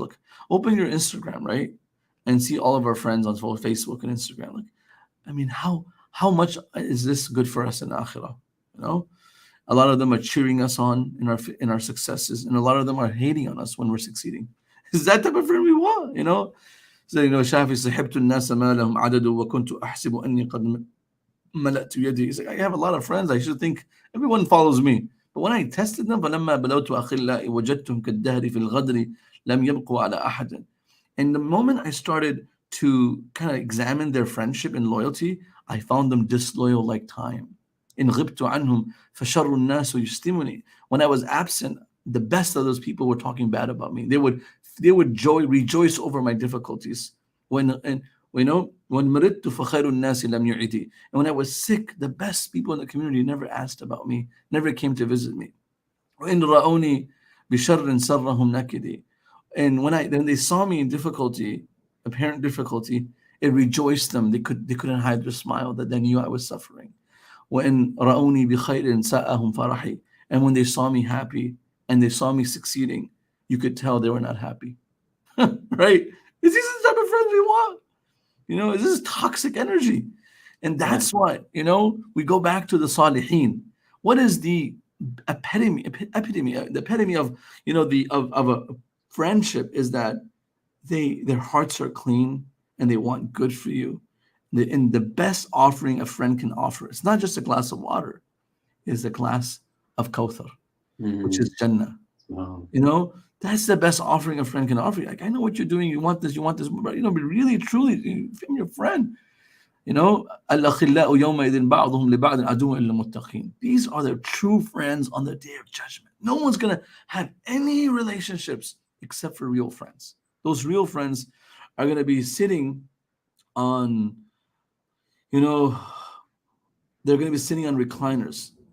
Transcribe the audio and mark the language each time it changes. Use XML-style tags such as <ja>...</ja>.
<en>Look, open your Instagram, right? And see all of our friends on Facebook and Instagram. Like, I mean, how much is this good for us in akhirah? You know, a lot of them are cheering us on in our successes, and a lot of them are hating on us when we're succeeding. Is that type of friend we want? So</en> <ar>Shafi صحبت الناس ما لهم عدد وكنت أحسب أني قد ملأت يدي.</ar> <en>He's like, I have a lot of friends. I should think everyone follows me. But when I tested them,</en> <ar>فلما بلوت أخلاء وجدتهم كالدهر في الغدر لم يبقوا على أحد.</ar> <en>And the moment I started to kind of examine their friendship and loyalty, I found them disloyal like time.</en> <ar>إن غبت عنهم فشر الناس يشتمني.</ar> <en>When I was absent, the best of those people were talking bad about me. They would rejoice over my difficulties. When</en> <ar>مرضت فخير الناس لم يعدي.</ar> <en>And when I was sick, the best people in the community never asked about me, never came to visit me.</en> <ar>وإن رأوني بشر سرهم نكدي.</ar> <en>And when they saw me in difficulty, apparent difficulty, it rejoiced them. They couldn't hide their smile, that they knew I was suffering.</en> <ar>وإن رأوني بخير ساءهم فرحي.</ar> <en>And when they saw me happy and they saw me succeeding, you could tell they were not happy. Right? Is this the type of friends we want? This is toxic energy. And yeah. that's why, we go back to the Salihin. What is the epitome of, of a friendship is that their hearts are clean and they want good for you. And the best offering a friend can offer, it's not just a glass of water, it's a glass of Kawthar, which Hmm. is Jannah. Wow. That's the best offering a friend can offer you. Like, I know what you're doing. You want this, but be really, truly, I'm your friend.</en> <ar>الأخلاء يومئذ بعضهم لبعض عدو إلا المتقين.</ar> <en>These are the true friends on the day of judgment. No one's gonna have any relationships except for real friends. Those real friends are gonna be sitting on, you know, they're gonna be sitting on recliners.</en>